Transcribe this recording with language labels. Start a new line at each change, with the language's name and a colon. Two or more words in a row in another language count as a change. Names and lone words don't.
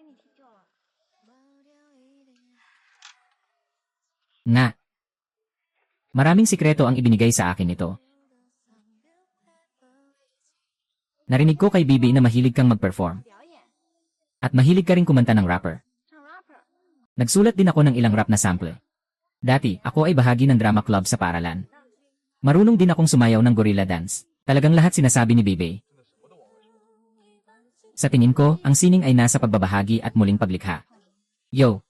Filipino: Nga. Maraming sikreto ang ibinigay sa akin nito. Narinig ko kay Bibi na mahilig kang mag-perform.
Chinese: 表演，
Filipino: At mahilig ka rin kumanta ng rapper.
Chinese: 唱 rapper，
Filipino: Nagsulat din ako ng ilang rap na sample. Dati, ako ay bahagi ng drama club sa paaralan. Marunong din akong sumayaw ng
English: gorilla dance.
Filipino: Talagang lahat sinasabi ni Bibi. Sa tingin ko, ang sining ay nasa pagbabahagi at muling paglikha. Yo!